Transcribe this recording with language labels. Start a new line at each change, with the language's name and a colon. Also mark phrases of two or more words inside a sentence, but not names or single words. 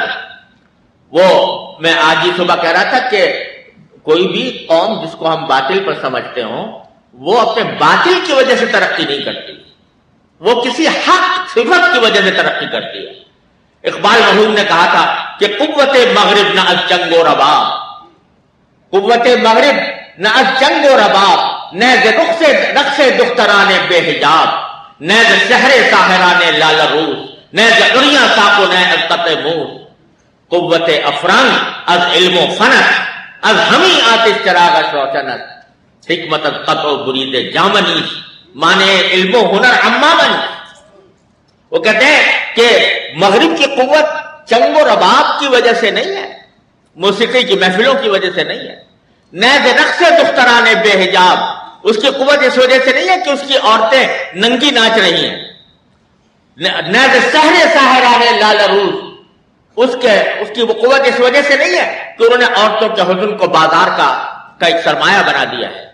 Urdu: وہ میں آج ہی صبح کہہ رہا تھا کہ کوئی بھی قوم جس کو ہم باطل پر سمجھتے ہوں وہ اپنے باطل کی وجہ سے ترقی نہیں کرتی، وہ کسی حق صفت کی وجہ سے ترقی کرتی ہے. اقبال مرحوم نے کہا تھا کہ
Persian: قوت مغرب نہ از جنگ و رباب، قوت مغرب نہ از جنگ و رباب، نیز رقص دختران بے حجاب، نیز شہر ساحران لال روس، نیز عریاں ساق و نہ از قط موس. قوت افرنگ از علم و فنت، از ہمیں آتش چراغ روشنت، حکمت از قط و برید جامنیش، مانے علم و ہنر امامن.
Urdu: وہ کہتے ہیں کہ مغرب کی قوت چنگ و رباب کی وجہ سے نہیں ہے، موسیقی کی محفلوں کی وجہ سے نہیں ہے.
Persian: نیز رقص دختران بے حجاب،
Urdu: اس کی قوت اس وجہ سے نہیں ہے کہ اس کی عورتیں ننگی ناچ رہی ہیں.
Persian: نیز شہر ساحران لال روس،
Urdu: اس کی وہ قوت اس وجہ سے نہیں ہے کہ انہوں نے عورتوں کے حزن کو بازار کا ایک سرمایہ بنا دیا ہے.